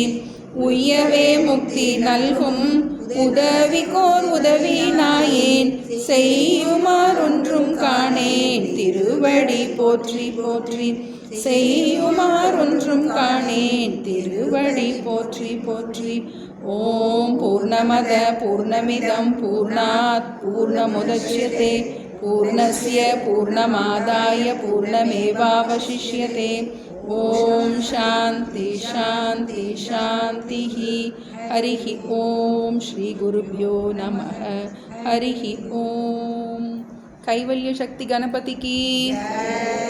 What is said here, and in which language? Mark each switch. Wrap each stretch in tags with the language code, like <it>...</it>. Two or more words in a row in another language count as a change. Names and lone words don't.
<ta>உய்யவே முக்தி நல்கும் உதவிக்கோர் உதவி நாயேன், செய்யுமாறொன்றும் காணேன் திருவடி போற்றி போற்றி. செய்யுமாறொன்றும் காணேன் திருவடி போற்றி போற்றி.</ta> <sa>ओम् पूर्णमदः पूर्णमिदं पूर्णात् पूर्णमुदच्यते पूर्णस्य पूर्णमादाय पूर्णमेवावशिष्यते. ओम् शान्तिः शान्तिः शान्तिः. हरिः ओम्। श्री गुरुभ्यो नमः. हरिः ओम्। कैवल्य शक्ति गणपति कि</sa>